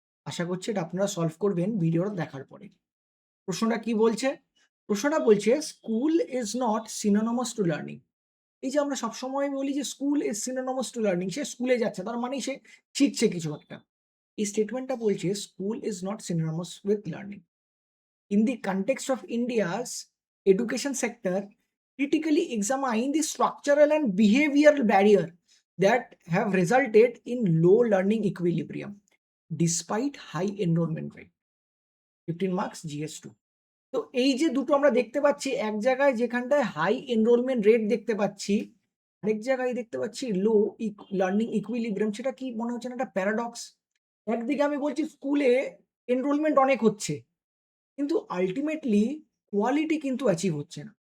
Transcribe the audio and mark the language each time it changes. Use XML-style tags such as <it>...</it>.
<bn>আশা করছি এটা আপনারা সলভ করবেন ভিডিওটা দেখার পরে। প্রশ্নটা কি বলছে? প্রশ্নটা বলছে</bn> <en>School is not synonymous to learning.</en> <bn>এই যে আমরা সবসময় বলি যে</bn> <en>school is synonymous to learning,</en> <bn>সে স্কুলে যাচ্ছে তার মানে সে শিখছে কিছু একটা। এই স্টেটমেন্টটা বলছে</bn> <en>School is not synonymous with learning. In the context of India's education sector, critically examine the structural and behavioral barrier that have resulted in low learning equilibrium despite high enrollment rate. 15 marks GS2।</en> <bn>তো এই যে দুটো আমরা দেখতে পাচ্ছি, এক জায়গায় যেখানটায় হাই এনরোলমেন্ট রেট দেখতে পাচ্ছি, আরেক জায়গায় দেখতে পাচ্ছি লো লার্নিং ইকুইলিব্রিয়াম। সেটা কি মনে হচ্ছে না একটা প্যারাডক্স? একদিকে আমি বলছি স্কুলে এনরোলমেন্ট অনেক হচ্ছে, কিন্তু আল্টিমেটলি কোয়ালিটি কিন্তু অ্যাচিভ হচ্ছে না।</bn>